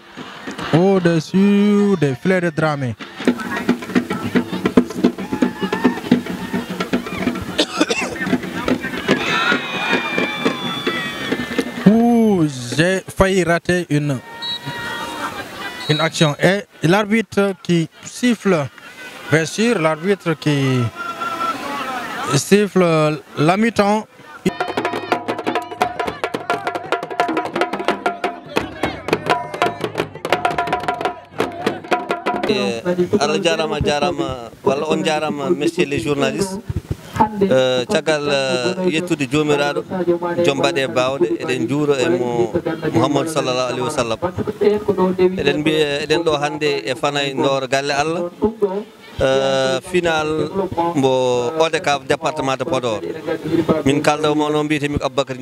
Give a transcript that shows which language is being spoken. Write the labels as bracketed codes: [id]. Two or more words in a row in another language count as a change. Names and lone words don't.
[fr] Au-dessus des filets de Dramé. J'ai failli rater une action. Et l'arbitre qui siffle, bien sûr, l'arbitre qui siffle la mi-temps. [ff] Allah jarama walla on jarama [fr] messieurs les journalistes [ff] caggal yettude jomiraɗo joom mbaɗe bawɗe eɗen juuro e mo Mouhamadou [ar] sallallahu alayhi wa sallam [ff] eɗen mbiya eɗen ɗo hannde e Fanay Ndoro galle Allah final mbo ODCAV [fr] département de Podor [ff] min kalda mo no mbiyetemi ko Aboubacry